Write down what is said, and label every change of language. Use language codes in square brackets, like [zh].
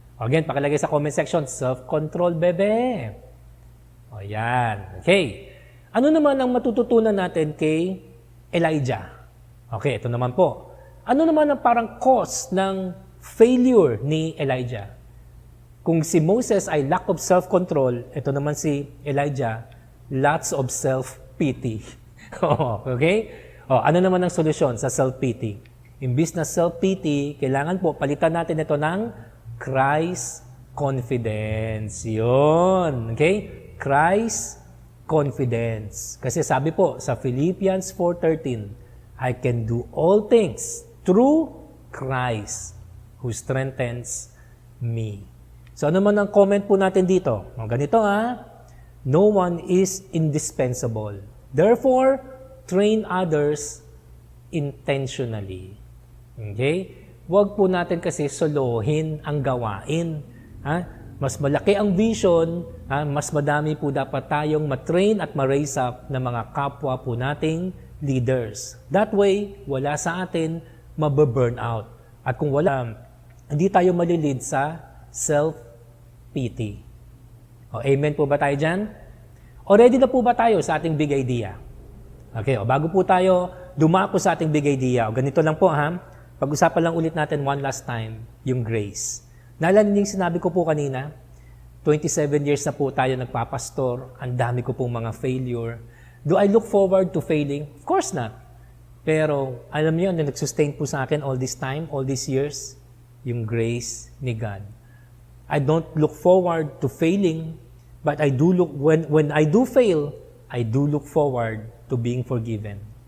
[tl] Again, pakilagay sa comment section, self-control, bebe. Yan. Okay. Ano naman ang matututunan natin kay Elijah? Okay, ito naman po. Ano naman ang parang cause ng failure ni Elijah? Kung si Moses ay lack of self-control, ito naman si Elijah, lots of self-pity. Okay? Ano naman ang solusyon sa self-pity? Imbis na self-pity, kailangan po palitan natin ito ng Christ confidence. Yun. Okay? Christ confidence. Kasi sabi po sa [en] Philippians 4:13, I can do all things through Christ who strengthens me. [tl] So ano man ang comment po natin dito? [en] Ganito no one is indispensable. Therefore, train others intentionally. Okay? [tl] Huwag po natin kasi solohin ang gawain. Ha? Mas malaki ang vision, mas madami po dapat tayong matrain at ma-raise up ng mga kapwa po nating leaders. That way, wala sa atin mababurn out. At kung wala, hindi tayo malilid sa self-pity. Amen po ba tayo dyan? O ready na po ba tayo sa ating big idea? Okay, bago po tayo dumako sa ating big idea, ganito lang po pag-usapan lang ulit natin one last time, yung grace. Naalala niyo yung sinabi ko po kanina, 27 years na po tayo nagpapastor, ang dami ko pong mga failure. [en] Do I look forward to failing? Of course not. [tl] Pero alam niyo, na nag-sustain po sa akin [en] all this time, all these years, yung grace ni God. I don't look forward to failing, but I do look, when I do fail, I do look forward to being forgiven.